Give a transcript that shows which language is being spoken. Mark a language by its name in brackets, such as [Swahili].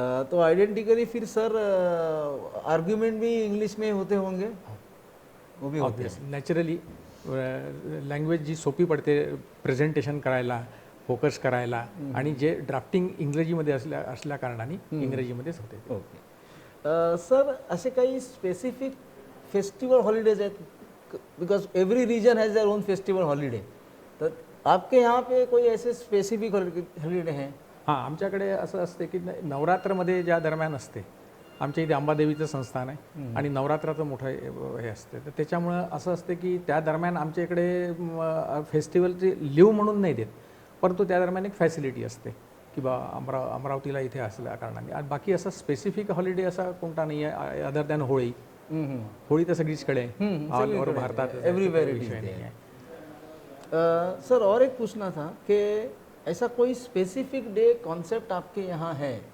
[Hindi] तो आइडेंटिकली फिर sir argument भी इंग्लिश में होते होंगे? वो भी होते हैं [English] Naturally. [Marathi] लँग्वेज जी सोपी पडते प्रेझेंटेशन करायला, फोकस करायला, आणि जे ड्राफ्टिंग इंग्रजीमध्ये असल्या कारणाने इंग्रजीमध्येच होते। [English] Okay. [Marathi] सर असे काही स्पेसिफिक फेस्टिवल हॉलिडेज आहेत? [English] because every region has their own festival holiday, [Marathi] तर [Hindi] आपके यहाँ पे कोई ऐसे स्पेसिफिक हॉलिडे हैं? [Marathi] हां, आमच्याकडे असं असते की नवरात्रमध्ये ज्या दरम्यान असते, आमच्या इथे अंबादेवीचं संस्थान आहे आणि नवरात्राचं मोठं हे असते, तर त्याच्यामुळं असं असते की त्या दरम्यान आमच्या इकडे फेस्टिवलची लिव्ह म्हणून नाही देत, परंतु त्या दरम्यान एक फॅसिलिटी असते की बा अमरावतीला इथे असल्या कारणाने। आणि बाकी असा स्पेसिफिक हॉलिडे असा कोणता नाही आहे [English] other than [Marathi] होळी। होळी तर सगळीचकडे [English] all over [Marathi] भारतात [Hindi] एवरीवेयर नहीं है। सर और एक पूछना था कि ऐसा कोई स्पेसिफिक डे कॉन्सेप्ट आपके यहाँ है?